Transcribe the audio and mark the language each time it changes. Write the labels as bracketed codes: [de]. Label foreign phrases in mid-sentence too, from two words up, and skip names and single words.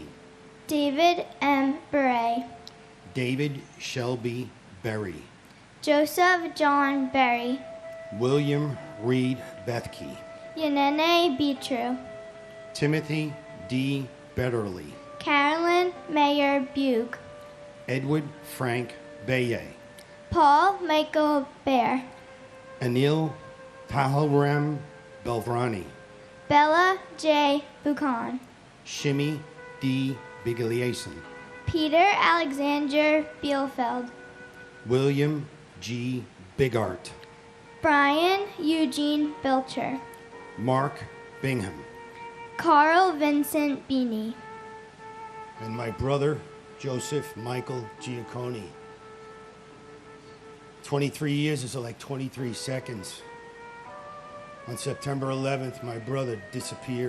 [en] David M. Beret. David Shelby Berry. Joseph John Berry. William Reed Bethke. Yanene Beatru. Timothy D. Betterly. Carolyn Mayer Bug. Edward Frank Baye. Paul Michael Bear. Anil Pahalram Belvrani. Bella J. Buchan. Shimmy D. Bigliason. Peter Alexander Bielfeld. William G. Bigart. Brian Eugene Bilcher. Mark Bingham. Carl Vincent Beanie. And my brother, Joseph Michael Giacconi. 23 years is like 23 seconds. On September 11th, my brother disappeared.